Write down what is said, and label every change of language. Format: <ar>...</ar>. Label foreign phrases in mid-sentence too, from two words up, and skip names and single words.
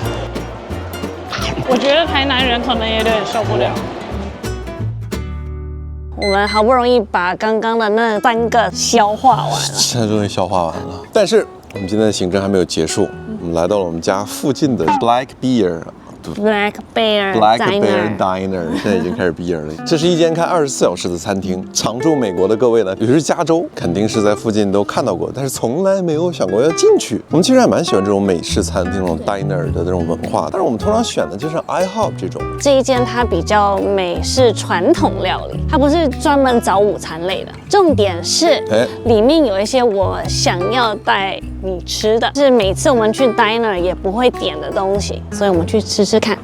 <zh>我覺得台南人可能有點受不了。我們好不容易把剛剛的那3個消化完了，現在終於消化完了。但是我們今天的行程還沒有結束，我們來到了我們家附近的 Black Bear Diner，現在已經開始畢業了。這是一間開24小時的餐廳。常駐美國的各位呢，尤其是加州，肯定是在附近都看到過，但是從來沒有想過要進去。我們其實還蠻喜歡這種美式餐廳、這種 diner 的這種文化，但是我們通常選的就是 IHOP 這種。這一間它比較美式傳統料理，它不是專門早午餐類的。重點是，裡面有一些我想要帶你吃的，是每次我們去 diner 也不會點的東西，所以我們去吃吃看。</zh>